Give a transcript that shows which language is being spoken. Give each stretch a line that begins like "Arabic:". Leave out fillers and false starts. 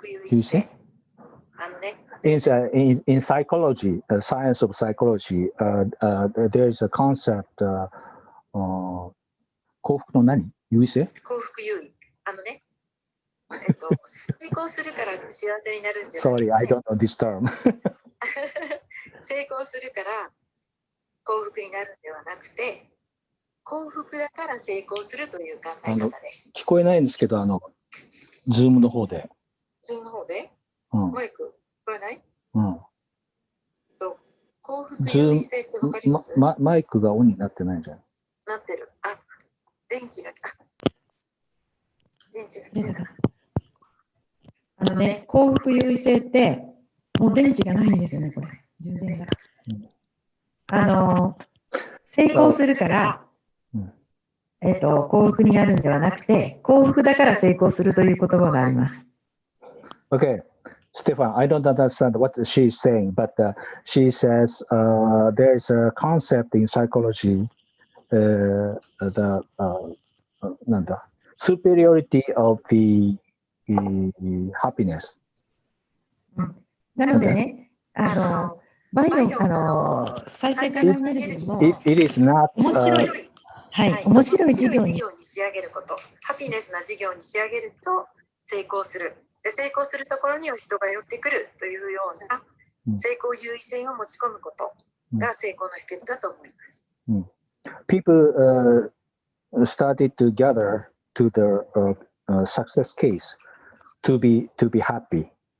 Japanese: 優位性？
English: In psychology, science of psychology, there is a concept,
Japanese: 幸福の何？優位性？幸福優位。成功するから幸せになるんじゃなくて。
English: Sorry, I don't know this term.
Japanese: 成功するから幸福になるんではなくて、幸福だから成功するという考え方です。聞こえないんですけど、ズームの方で。ズームの方で？マイク聞こえない？幸福優位性ってわかります？マイクがオンになってないじゃん。なってる。電池が切れた。幸福優位性って、もう電池がないんですよね、これ。充電が。成功するから、幸福になるんではなくて、幸福だから成功するという言葉があります。
English: Okay, Stefan, I don't understand what she's saying, but she says there is a concept in psychology, the superiority of the happiness.
Japanese: なのでね、バイオ、再生可能エネルギーも、
English: It is not,
Japanese: 面白い、はい、面白い事業に仕上げること、ハピネスな事業に仕上げると成功する。で、成功するところに人が寄ってくるというような成功優位性を持ち込むことが成功の秘訣だと思います。
English: People started to gather to the success case to be happy.